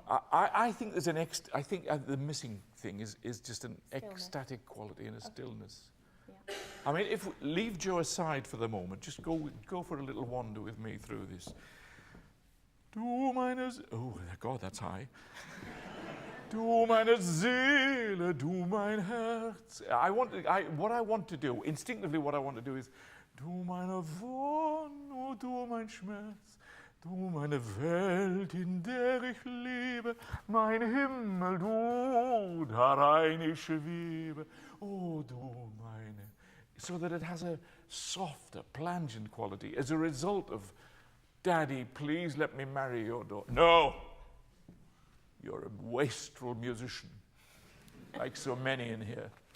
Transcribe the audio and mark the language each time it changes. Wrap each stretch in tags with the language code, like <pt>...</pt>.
<en>I think there's I think the missing thing is just an ecstatic quality and a stillness. Yeah. I mean, if we leave Jo aside for the moment, just go for a little wander with me through this.</en> <de>Du meine</de> <en>oh God, that's high.</en> <de>Du meine Seele, du mein Herz. What I want to do, instinctively what I want to do is du meine Wonne, du mein Schmerz. Du meine Welt, in der ich lebe, mein Himmel, du, darein ich schwebe, oh du meine.</de> <en>So that it has a softer, plangent quality as a result of, Daddy, please let me marry your daughter. No, you're a wastrel musician, like so many in here.</en>